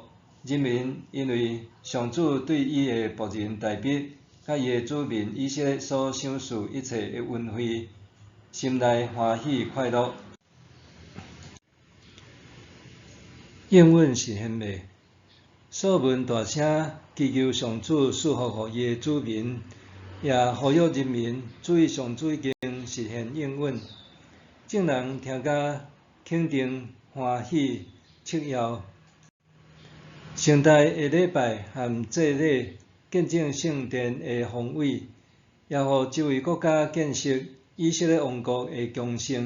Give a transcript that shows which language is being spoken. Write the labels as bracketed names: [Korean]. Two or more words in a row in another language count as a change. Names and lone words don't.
[Min Nan Chinese] 人民因为上主对伊的仆人大卫，甲伊的子民以色列所赏赐一切的恩惠，心内欢喜快乐。应允实现未？所罗门大声祈求上主赐福予伊的子民，也呼吁人民注意上主已经实现应允。众人听甲肯定、欢喜、雀跃。盛大的礼拜和祭礼见证圣殿的宏伟，也互周围国家见识以色列王国的强盛。